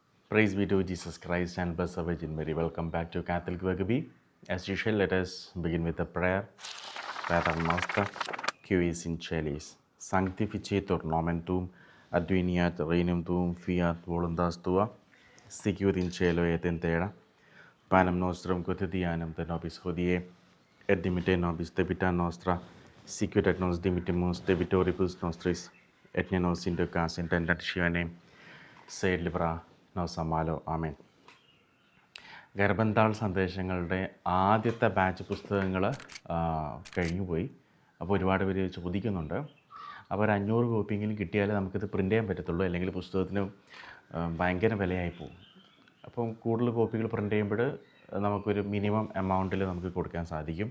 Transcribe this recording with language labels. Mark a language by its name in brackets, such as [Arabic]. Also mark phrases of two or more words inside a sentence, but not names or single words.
[English] Praise be to Jesus Christ and blessed Virgin Mary. Welcome back to Catholic Vagaby. As usual, let us begin with a prayer. [Latin] Pater noster, qui es in celis, sanctificetur nomen tuum, adveniat regnum tuum, fiat voluntas tua, sicut in cielo et in terra. Panem nostrum quotidianum de nobis hodie, et dimitte nobis debita nostra, sicut et nos dimittimus debitoribus nostris, et ne nos inducas in tentationem, sed libera nos a malo. [Malayalam] ആമേൻ. ഗർഭന്താൾ സന്ദേശങ്ങളുടെ ആദ്യത്തെ ബാച്ച് പുസ്തകങ്ങൾ കഴിഞ്ഞുപോയി. അപ്പോൾ ഒരുപാട് പേര് ചോദിക്കുന്നുണ്ട്. അപ്പോൾ ഒരു 500 കോപ്പിയെങ്കിലും കിട്ടിയാലേ നമുക്കിത് പ്രിൻ്റ് ചെയ്യാൻ പറ്റത്തുള്ളൂ, അല്ലെങ്കിൽ പുസ്തകത്തിന് ഭയങ്കര വിലയായി പോകും. അപ്പം കൂടുതൽ കോപ്പികൾ പ്രിൻ്റ് ചെയ്യുമ്പോൾ നമുക്കൊരു [English] minimum amount [Malayalam] നമുക്ക് കൊടുക്കാൻ സാധിക്കും.